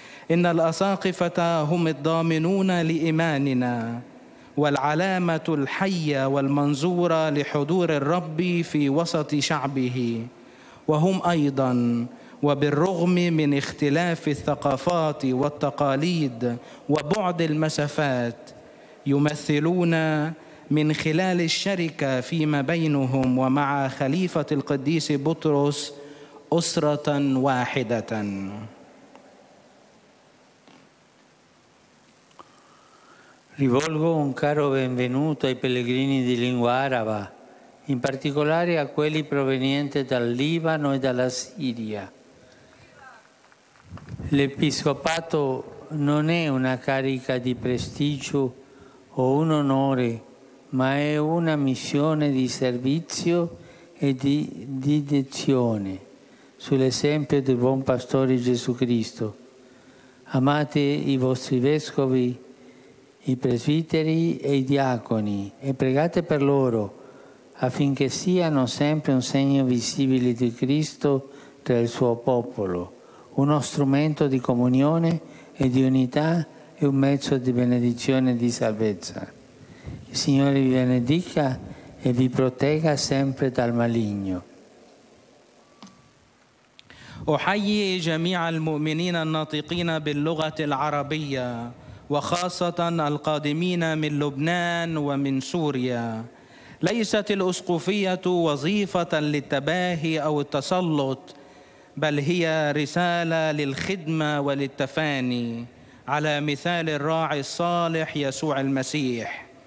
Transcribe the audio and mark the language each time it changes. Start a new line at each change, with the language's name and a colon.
Arabic: إن الأساقفة هم الضامنون لإيماننا، والعلامة الحية والمنظورة لحضور الرب في وسط شعبه، وهم أيضاً وبالرغم من اختلاف الثقافات والتقاليد وبعد المسافات يمثلون من خلال الشركة فيما بينهم ومع خليفة القديس بطرس أسرة واحدة.
Italian: Rivolgo un caro benvenuto ai pellegrini di lingua araba, in particolare a quelli provenienti dal Libano e dalla Siria. L'Episcopato non è una carica di prestigio o un onore, ma è una missione di servizio e di dedizione, sull'esempio del buon pastore Gesù Cristo. Amate i vostri vescovi, i presbiteri e i diaconi e pregate per loro affinché siano sempre un segno visibile di Cristo tra il suo popolo, uno strumento di comunione e di unità e un mezzo di benedizione e di salvezza. Il Signore vi benedica e vi protegga sempre dal maligno.
Arabic: أحيي جميع المؤمنين الناطقين باللغة العربية، وخاصة القادمين من لبنان ومن سوريا. ليست الأسقفية وظيفة للتباهي أو التسلط، بل هي رسالة للخدمة وللتفاني على مثال الراعي الصالح يسوع المسيح.